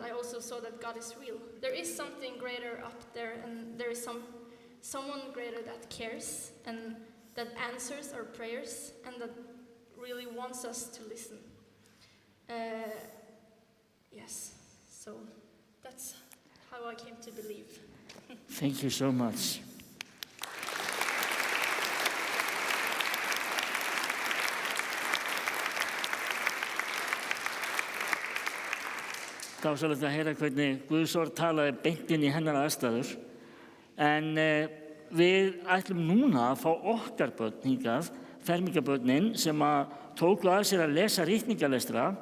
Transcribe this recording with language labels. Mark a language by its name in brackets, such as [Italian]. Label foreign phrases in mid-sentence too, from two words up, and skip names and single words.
[English] I also saw that God is real. There is something greater up there, and there is someone greater that cares and that answers our prayers and that really wants us to listen. Yes, so that's how I came to believe. Thank you so much. [Icelandic] Dásamlegt að heyra hvernig Guðsorð talaði beint inn í hennar aðstæður. En við ætlum núna að fá okkar börn hingað, fermingarbörnin sem að tóku að sér að lesa ritningalestra.